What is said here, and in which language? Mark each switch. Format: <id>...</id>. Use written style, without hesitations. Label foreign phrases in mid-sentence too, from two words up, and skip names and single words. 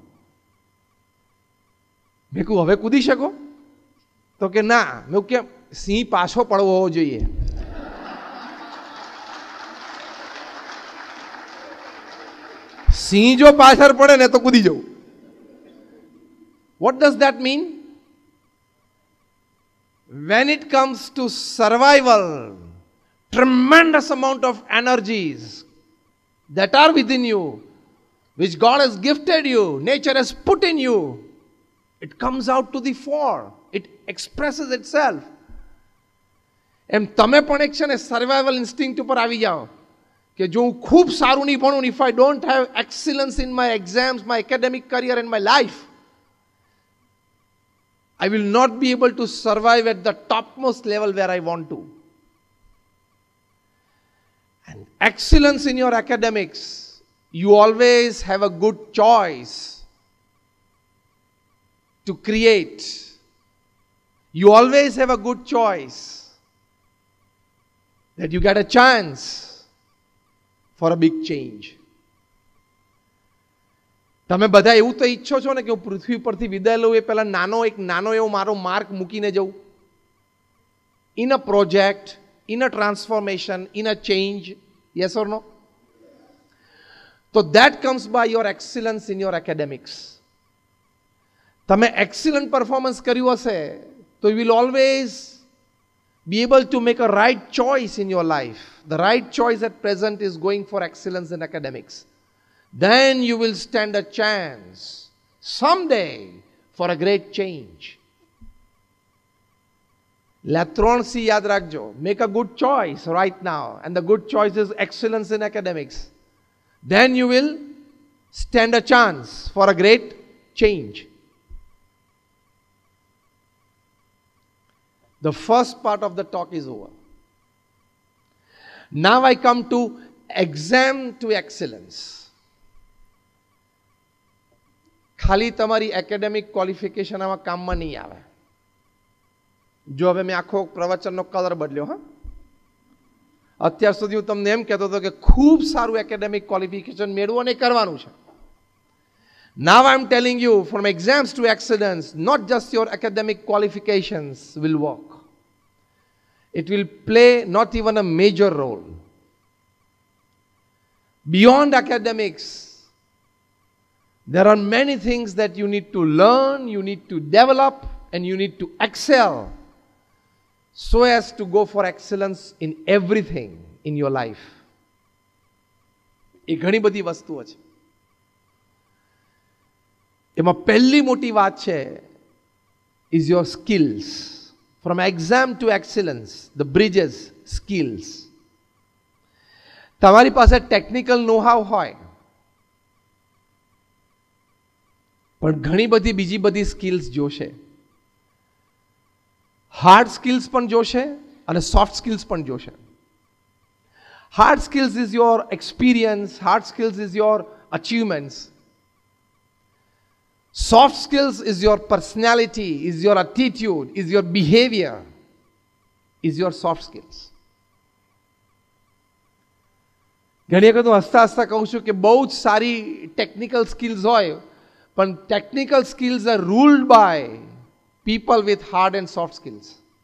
<gu>મેં કહ્યું હવે કૂદી શકો? તો કે ના. મેં કેમ? સિંહ પાછો પડવો હોવો જોઈએ. સિંહ જો પાછળ પડે ને તો કૂદી જવું.</gu> <en>What does that mean? When it comes to survival, tremendous amount of energies that are within you, which God has gifted you, nature has put in you, it comes out to the fore. It expresses itself.</en> <gu>એમ તમે પણ એક છે ને</gu> <en>survival instinct</en> <gu>ઉપર આવી જાઓ કે જો હું ખૂબ સારું નહીં ભણું,</gu> <en>if I don't have excellence in my exams, my academic career and my life, I will not be able to survive at the topmost level where I want to. And excellence in your academics, you always have a good choice to create. You always have a good choice that you get a chance for a big change.</en> <gu>તમે બધા એવું તો ઈચ્છો છો ને કે હું પૃથ્વી પરથી વિદાય લઉં એ પહેલા નાનો એવો મારો માર્ક મૂકીને જઉં.</gu> <en>In a project, in a transformation, in a change. Yes or no? So that comes by your excellence in your academics. તમે excellent performance</en> <gu>કર્યું હશે તો</gu> <en>you will always be able to make a right choice in your life. The right choice at present is going for excellence in academics. Then you will stand a chance someday for a great change.</en> <gu>Latron C યાદ રાખજો.</gu> <en>Make a good choice right now. And the good choice is excellence in academics. Then you will stand a chance for a great change. The first part of the talk is over. Now I come to exam to excellence.</en> <gu>ખાલી તમારી</gu> <en>academic qualification</en> <gu>આમાં કામમાં નહીં આવે. જો હવે મેં આખો પ્રવચનનો કલર બદલ્યો. હા, અત્યાર સુધી હું તમને એમ કહેતો હતો કે ખૂબ સારું</gu> <en>academic qualification</en> <gu>મેળવો અને કરવાનું છે.</gu> <en>Now I am telling you, from exams to excellence, not just your academic qualifications will work. It will play not even a major role. Beyond academics, there are many things that you need to learn, you need to develop, and you need to excel so as to go for excellence in everything in your life.</en> <gu>એ ઘણી બધી વસ્તુઓ છે. એમાં પહેલી મોટી વાત છે</gu> <en>is your skills. From exam to excellence, the bridges, skills.</en> <gu>તમારી પાસે</gu> <en>technical know-how</en> <gu>હોય પણ ઘણી બધી બીજી બધી સ્કિલ્સ જોશે.</gu> <en>hard skills</en> <gu>પણ જોશે અને</gu> <en>soft skills</en> <gu>પણ જોશે.</gu> <en>hard skills is your experience, hard skills is your achievements. Soft skills is your personality, is your attitude, is your behavior, is your soft skills.</en> <gu>ઘણી વખત હું હસતા હસતા કહું છું કે બહુ જ સારી</gu> <en>technical skills</en> <gu>હોય પણ</gu> <en>technical skills are ruled by people with hard and soft skills.</en>